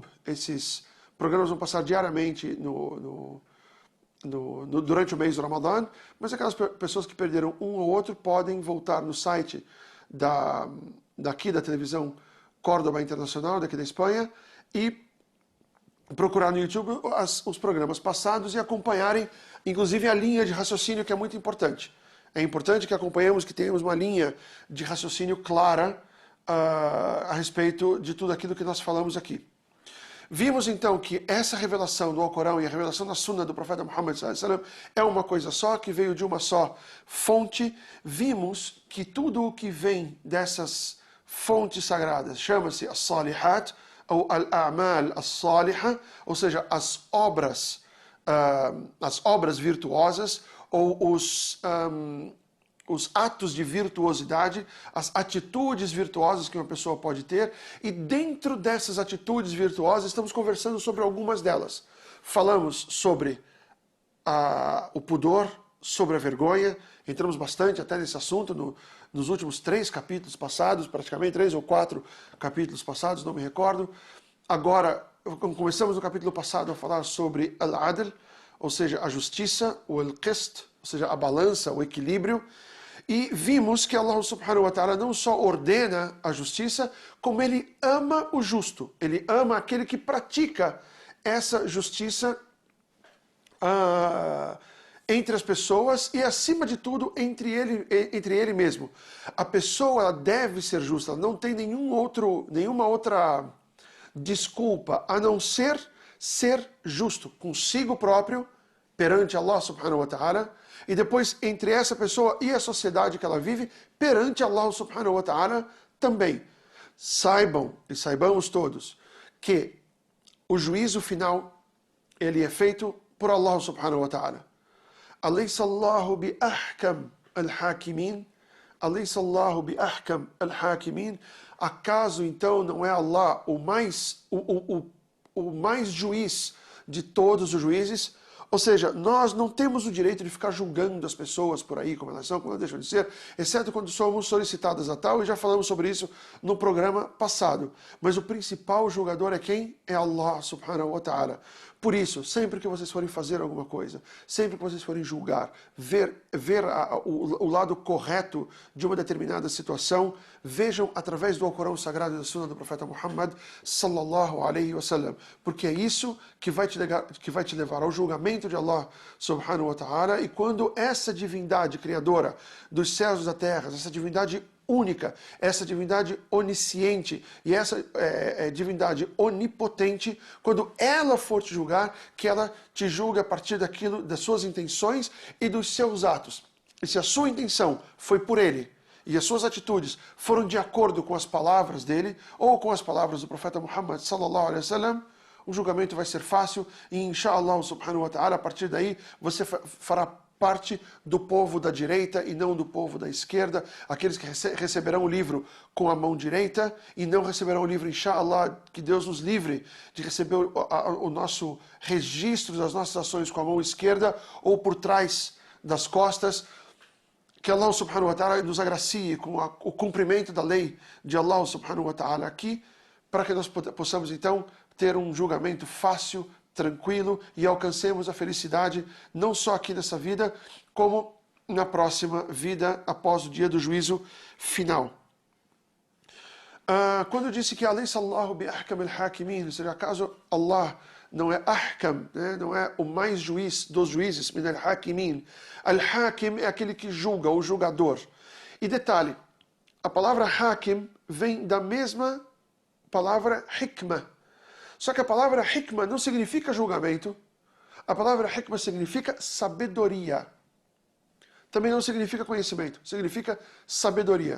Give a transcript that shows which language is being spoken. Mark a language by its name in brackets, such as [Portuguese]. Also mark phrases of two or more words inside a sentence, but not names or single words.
[Portuguese] Esses programas vão passar diariamente durante o mês do Ramadã, mas aquelas pessoas que perderam um ou outro podem voltar no site daqui da televisão Córdoba Internacional, daqui da Espanha, e procurar no YouTube os programas passados e acompanharem, inclusive, a linha de raciocínio, que é muito importante. É importante que acompanhemos, que tenhamos uma linha de raciocínio clara a respeito de tudo aquilo que nós falamos aqui. Vimos então que essa revelação do Alcorão e a revelação da Sunna do profeta Muhammad [Arabic] صلى الله عليه وسلم [Portuguese] é uma coisa só, que veio de uma só fonte. Vimos que tudo o que vem dessas fontes sagradas chama-se as-salihat, ou [Arabic] الأعمال الصالحة, [Portuguese] ou seja, as obras virtuosas, ou os atos de virtuosidade, as atitudes virtuosas que uma pessoa pode ter, e dentro dessas atitudes virtuosas estamos conversando sobre algumas delas. Falamos sobre o pudor, sobre a vergonha, entramos bastante até nesse assunto nos últimos 3 capítulos passados, praticamente 3 ou 4 capítulos passados, não me recordo. Agora, começamos no capítulo passado a falar sobre al-adl, ou seja, a justiça, o al-qist, ou seja, a balança, o equilíbrio, e vimos que [Arabic] الله سبحانه وتعالى [Portuguese] não só ordena a justiça, como Ele ama o justo, Ele ama aquele que pratica essa justiça entre as pessoas e, acima de tudo, entre ele mesmo. A pessoa, ela deve ser justa, ela não tem nenhuma outra desculpa a não ser justo consigo próprio, perante [Arabic] الله سبحانه وتعالى, [Portuguese] e depois entre essa pessoa e a sociedade que ela vive, perante [Arabic] الله سبحانه وتعالى [Portuguese] também. Saibamos todos que o juízo final, ele é feito por [Arabic] الله سبحانه وتعالى. أليس الله بأحكم الحاكمين? أليس الله بأحكم الحاكمين? [Portuguese] Acaso então não é Allah o mais juiz de todos os juízes? Ou seja, nós não temos o direito de ficar julgando as pessoas por aí, como elas são, como elas deixam de ser, exceto quando somos solicitadas a tal, e já falamos sobre isso no programa passado. Mas o principal julgador é quem? [Arabic] É الله سبحانه وتعالى. [Portuguese] Por isso, sempre que vocês forem fazer alguma coisa, sempre que vocês forem julgar, ver o lado correto de uma determinada situação, vejam através do Alcorão Sagrado e da Sunna do Profeta Muhammad [Arabic] صلى الله عليه وسلم, [Portuguese] porque é isso que vai te levar ao julgamento de [Arabic] الله سبحانه وتعالى. [Portuguese] E quando essa divindade criadora dos céus e da terra, essa divindade única, essa divindade onisciente e essa divindade onipotente, quando ela for te julgar, que ela te julgue a partir daquilo, das suas intenções e dos seus atos. E se a sua intenção foi por ele e as suas atitudes foram de acordo com as palavras dele ou com as palavras do profeta Muhammad [Arabic] صلى الله عليه وسلم, [Portuguese] o julgamento vai ser fácil e [Arabic] إن شاء الله سبحانه وتعالى, [Portuguese] a partir daí você fará parte do povo da direita e não do povo da esquerda, aqueles que receberão o livro com a mão direita e não receberão o livro, inshallah, que Deus nos livre de receber o nosso registro das nossas ações com a mão esquerda ou por trás das costas. Que [Arabic] الله سبحانه وتعالى [Portuguese] nos agracie com o cumprimento da lei de [Arabic] الله سبحانه وتعالى [Portuguese] aqui, para que nós possamos então ter um julgamento fácil, tranquilo e alcancemos a felicidade não só aqui nessa vida, como na próxima vida após o dia do juízo final. Quando eu disse que [Arabic] أليس الله بأحكم الحاكمين, [Portuguese] ou seja, acaso Allah não é ahkam, né? Não é o mais juiz dos juízes, [Arabic] من الحاكمين. [Portuguese] Al-hakim é aquele que julga, o julgador. E detalhe, a palavra hakim vem da mesma palavra hikmah. Só que a palavra hikmah não significa julgamento. A palavra hikmah significa sabedoria. Também não significa conhecimento, significa sabedoria.